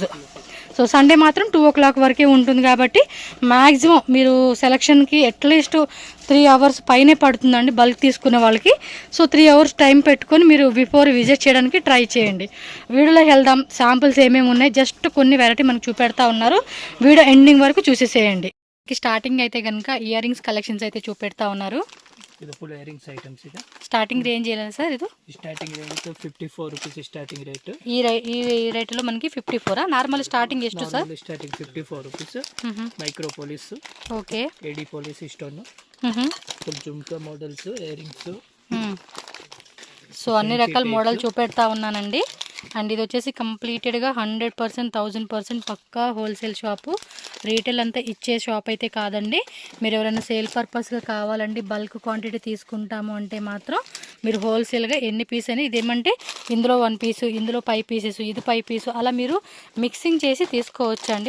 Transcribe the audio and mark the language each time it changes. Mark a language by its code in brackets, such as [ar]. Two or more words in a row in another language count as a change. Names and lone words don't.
[en] so Sunday [te] మాత్రం 2 o'clock వరకే ఉంటుంది. కాబట్టి మ్యాక్సిమం మీరు సెలక్షన్కి [en] at least 3 hours [te] పైనే పడుతుందండి బల్క్ తీసుకునే వాళ్ళకి. సో [en] 3 hours time [te] పెట్టుకొని మీరు [en] before visit [te] చేయడానికి ట్రై చేయండి. వీడియోలోకి వెళ్దాం. శాంపుల్స్ ఏమేమి ఉన్నాయి, జస్ట్ కొన్ని వెరైటీ మనకు చూపెడతా ఉన్నారు. [en] video ending [te] వరకు చూసేసేయండి. స్టార్టింగ్ అయితే కనుక [en] earrings collections [te] అయితే చూపెడతా ఉన్నారు. [kn] ಇದು [en] full earrings items [kn] ಇದೆ. [en] starting range [te] ఎలా సార్? ఇది [en] starting range 54 rupees starting rate. [te] ఈ రేట్లో మనకి 54. [en] normal starting [te] ಎಷ್ಟು సార్? [en] starting 54 rupees. micro police, [te] ఓకే, [kn] ಎಡಿ ಪೊಲೀಸ್ ಇಷ್ಟೊಂದು ಫುಲ್ ಜುಮ್ಕಾ [en] models, earrings. [te] సో అన్ని రకాల మోడల్ చూపెడతా ఉన్నానండి. అండ్ ఇది వచ్చేసి కంప్లీటెడ్గా 100% 1000% పక్కా [en] wholesale shop. [te] రీటైల్ అంతా ఇచ్చే షాప్ అయితే కాదండి. మీరు ఎవరైనా సేల్ పర్పస్గా కావాలండి, [en] bulk quantity [te] తీసుకుంటాము అంటే మాత్రం మీరు హోల్సేల్గా ఎన్ని పీస్ అని, ఇదేమంటే ఇందులో 1 piece, ఇందులో 5 pieces, ఇది 5 pieces అలా మీరు మిక్సింగ్ చేసి తీసుకోవచ్చు అండి.